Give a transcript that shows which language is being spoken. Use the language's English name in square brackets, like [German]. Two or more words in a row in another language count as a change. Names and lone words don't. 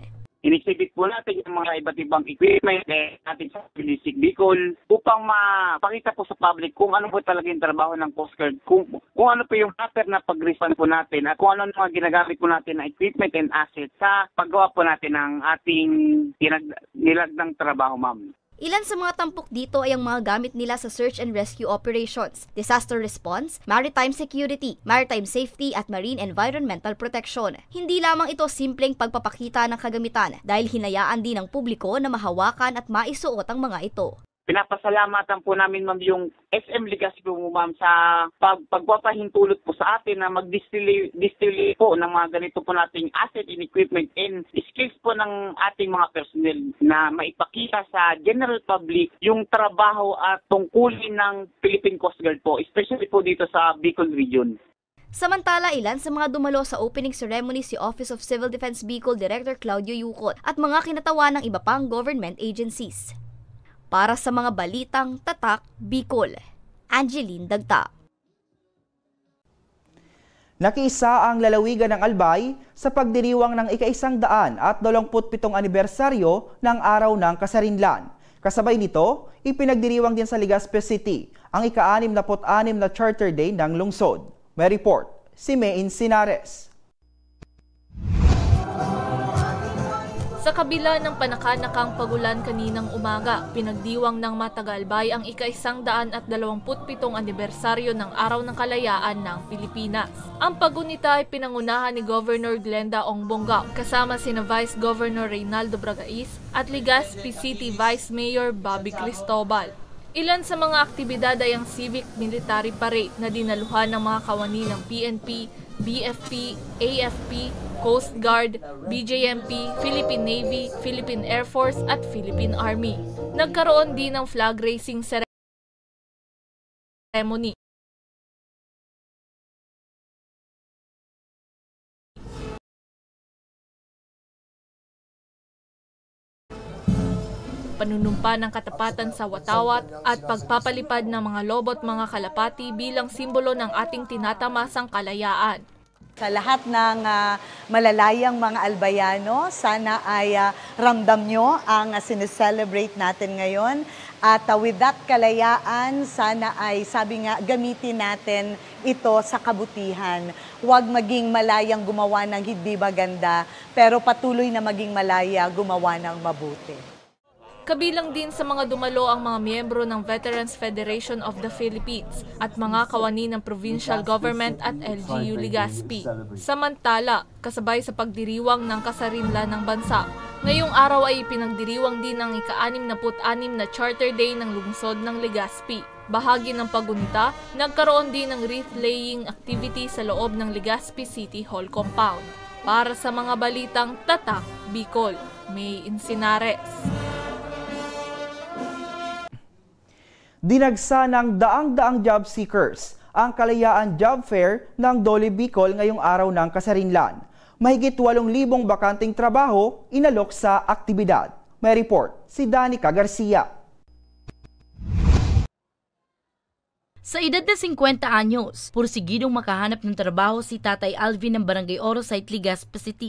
[Filipino] In-exhibit po natin yung mga iba't ibang equipment natin sa District Bicol upang mapakita po sa public kung ano po talaga yung trabaho ng Coast Guard, kung ano po yung pattern na pag-respond po natin at kung ano mga ginagamit po natin na [English] equipment and assets [Filipino] sa paggawa po natin ng ating nilagdang trabaho, ma'am. Ilan sa mga tampok dito ay ang mga gamit nila sa [English] search and rescue operations, disaster response, maritime security, maritime safety [Filipino] at [English] marine environmental protection. [Filipino] Hindi lamang ito simpleng pagpapakita ng kagamitan dahil hinayaan din ng publiko na mahawakan at maisuot ang mga ito. Pinapasalamatan po namin, ma'am, yung SM Legazpi po, ma'am, sa pagpapahintulot po sa atin na mag-distill po ng mga ganito po nating [English] asset and equipment and skills [Filipino] po ng ating mga personnel na maipakita sa [English] general public [Filipino] yung trabaho at tungkulin ng Philippine Coast Guard po, especially po dito sa Bicol region. Samantala, ilan sa mga dumalo sa [English] opening ceremony [Filipino] si Office of Civil Defense Bicol Director Claudio Yucot at mga kinatawa ng iba pang [English] government agencies. [Filipino] Para sa mga balitang Tatak, Bicol, Angeline Dagta. Nakiisa ang lalawigan ng Albay sa pagdiriwang ng ika-127 anibersaryo ng Araw ng Kasarinlan. Kasabay nito, ipinagdiriwang din sa Legazpi City ang ika-66 na Charter Day ng lungsod. May report si Maine Sinares. Sa kabila ng panakanakang pagulan kaninang umaga, pinagdiwang ng Matagalbay ang ika-127 anibersaryo ng Araw ng Kalayaan ng Pilipinas. Ang pagunita ay pinangunahan ni Governor Glenda Ongbongao kasama sina Vice Governor Reynaldo Bragais at Legazpi City Vice Mayor Bobby Cristobal. Ilan sa mga aktibidad ay ang Civic Military Parade na dinaluhan ng mga kawani ng PNP, BFP, AFP, Coast Guard, BJMP, Philippine Navy, Philippine Air Force at Philippine Army. Nagkaroon din ng [English] flag raising ceremony. [Filipino] Panunumpa ng katapatan sa watawat at pagpapalipad ng mga lobot mga kalapati bilang simbolo ng ating tinatamasang kalayaan. Sa lahat ng malalayang mga albayano, sana ay ramdam nyo ang sineselebrate natin ngayon. At [English] with that [Filipino] kalayaan, sana ay, sabi nga, gamitin natin ito sa kabutihan. Huwag maging malayang gumawa ng hindi maganda, pero patuloy na maging malaya gumawa ng mabuti. Kabilang din sa mga dumalo ang mga miyembro ng Veterans Federation of the Philippines at mga kawani ng [English] provincial government [Filipino] at LGU Legazpi. Samantala, kasabay sa pagdiriwang ng kasarinlan ng bansa, ngayong araw ay pinagdiriwang din ang ika-66 na Charter Day ng lungsod ng Legazpi. Bahagi ng pagunita, nagkaroon din ng [English] wreath-laying activity [Filipino] sa loob ng Legazpi City Hall compound. Para sa mga balitang Tatak, Bicol, May Insinares. Dinagsa ng daang-daang [English] job seekers [Filipino] ang Kalayaan Job Fair ng Dole Bicol ngayong araw ng Kasarinlan. Mahigit 8,000 bakanting trabaho inalok sa aktibidad. May report si Danica Garcia. Sa edad na 50 anyos, pursigidong makahanap ng trabaho si Tatay Alvin ng Barangay Orosite, Legazpi City.